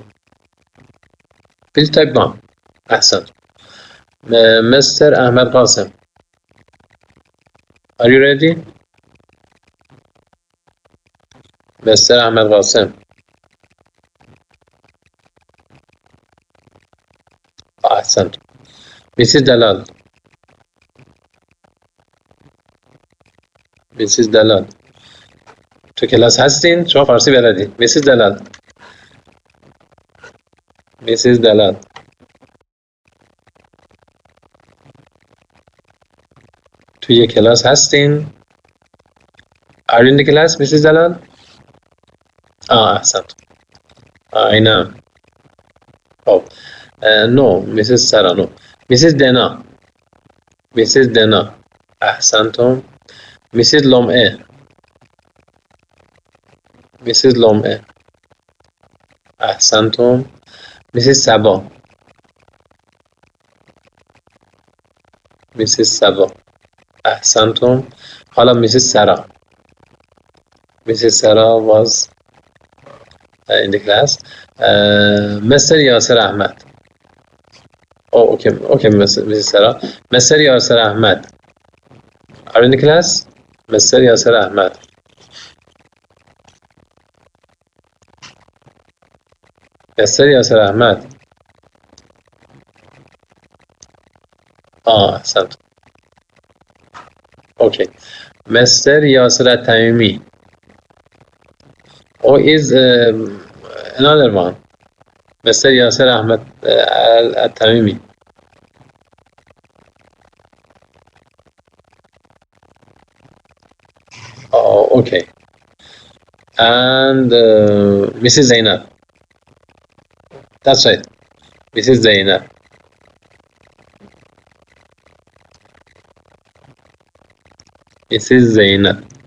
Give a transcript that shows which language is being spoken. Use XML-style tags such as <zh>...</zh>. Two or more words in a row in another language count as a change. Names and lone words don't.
<en>Please type one. Ahsan. Mr. Ahmed Qasim, are you ready? Mr. Ahmed Qasim.</en> <fa>احسنت. میسیز دلال. میسیز دلال تو کلاس هستین؟ شما فارسی بلدین؟ میسیز دلال. میسیز دلال توی کلاس هستین؟</fa> <en>Are you in the class, میسیز دلال؟</en> <fa>احسنت.</fa> <en>I know.</en> <fa>خب نو میسیز سارا نو. میسیز دنا. میسیز دنا احسنتم. میسیز لمعه. میسیز لمعه احسنتم. میسیز سبا. میسیز سبا احسنتم. حالا میسیز سارا. میسیز سارا</fa> <en>was in the class.</en> <fa>مستر یاسر احمد. اوکی میسیز سارا.</fa> <en>مستر یاسر احمد are in the class.</en> <fa>مستر یاسر احمد. مستر یاسر احمد. احسنت. اوکی. مستر یاسر التمیمی.</fa> <en>is another one.</en> <fa>مستر یاسر احمد التمیمی.</fa> <en>Okay. And Mrs. Zainab. That's right. Mrs. Zainab. Mrs. Zainab.</en>